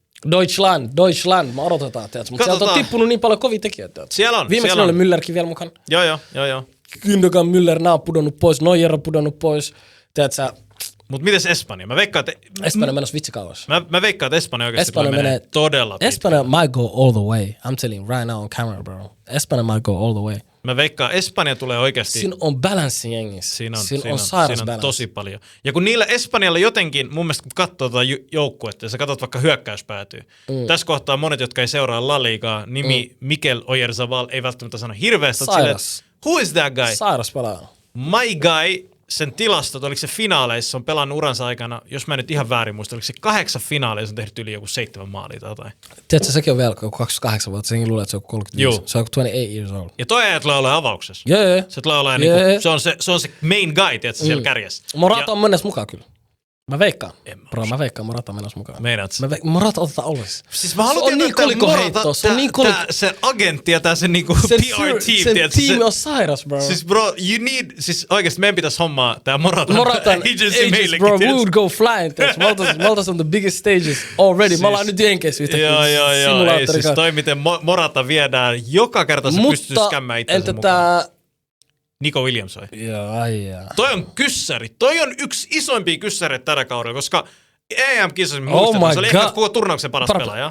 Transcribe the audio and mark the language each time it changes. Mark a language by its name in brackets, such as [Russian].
[Finnish] Deutschland, mä odotetaan, tiedätkö. Mutta sieltä on tippunut niin paljon kovia tekijöitä, tiedätkö. Siellä on. Viimeksi oli Müllerkin vielä mukana. Joo. Gündogan, Müller, nää on pudonnut pois, Neuer on pudonnut pois, tiedätkö. Mut mites Espanja? Mä veikkaan, että... Espanja menossa vitsikauas. Mä veikkaan, että Espanja oikeesti menee todella pitkä. [English] Espanja might go all the way. I'm telling you right now on camera, bro. Espanja might go all the way. [Finnish] Mä veikkaan, Espanja tulee oikeesti... Siinä on balanssi jengissä. Siinä on tosi paljon. Ja kun niillä Espanjalla jotenkin, mun mielestä kun katsoo tuota joukkuetta, ja sä katsot vaikka hyökkäyspäätyy. Tässä kohtaa monet, jotka ei seuraa La Ligaa, nimi Mikel Oyarzabal ei välttämättä sano hirveästi. Sairas. [English] Who is that guy? [Finnish] Sairas pelaaja. [English] My guy... [Finnish] Sen tilastot, oliko se finaaleissa, on pelannut uransa aikana, jos mä en nyt ihan väärin muista, oliko se 8 finaaleissa on tehty yli joku 7 maalia tai jotain. Tiedätkö, sekin on vielä 28 vuotta, senkin luulee, että se on 35. Se on 28 [English] years old. [Finnish] Ja toi ei tulee olemaan avauksessa. Joo. Se tulee olemaan niinku, se on se [English] main guy, [Finnish] tiedätkö, siellä kärjessä. Morata on mennessä mukaan kyllä. Mä veikkaan. Mä veikkaan Morata menossa mukaan. Meinaat sä? Morata otetaan ollis. Siis mä haluan tietää, että Morata, se agentti ja tää se niinku PR-team. Sen tiimi on sairas, bro. Siis bro, siis oikeesti meidän pitäis hommaa tää Moratan [English] agency [Finnish] meillekin. [English] Bro, we would go flying. Maltas on the biggest stages already. [Finnish] Me ollaan nyt Jenkeissä yhtäkkiä. Joo. Ei siis toi miten Morata viedään joka kerta se pystyy skämmään itsensä mukaan. Nico Williams vai? Joo. Toi on kyssäri. Toi on yksi isoimpia kyssäreitä tällä kaudella, koska EM-kisassa muistetaan, se oli ehkä koko turnauksen paras pelaaja.